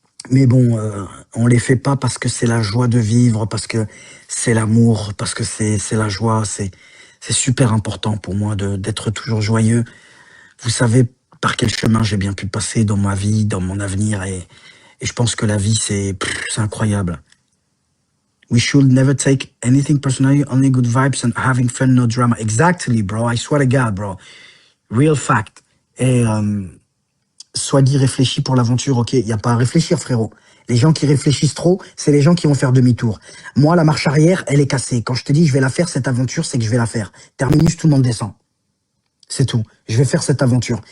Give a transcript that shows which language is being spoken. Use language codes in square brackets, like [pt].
[fr] Mais bon, on les fait pas parce que c'est la joie de vivre, parce que c'est l'amour, parce que c'est la joie. C'est super important pour moi d'être toujours joyeux. Vous savez par quel chemin j'ai bien pu passer dans ma vie, dans mon avenir, et je pense que la vie c'est incroyable. [en] We should never take anything personally, only good vibes and having fun, no drama. Exactly, bro. I swear to God, bro. Real fact. [fr] Et sois dit réfléchi pour l'aventure, ok, il n'y a pas à réfléchir, frérot. Les gens qui réfléchissent trop, c'est les gens qui vont faire demi-tour. Moi, la marche arrière, elle est cassée. Quand je te dis je vais la faire, cette aventure, c'est que je vais la faire. Terminus, tout le monde descend. C'est tout. Je vais faire cette aventure.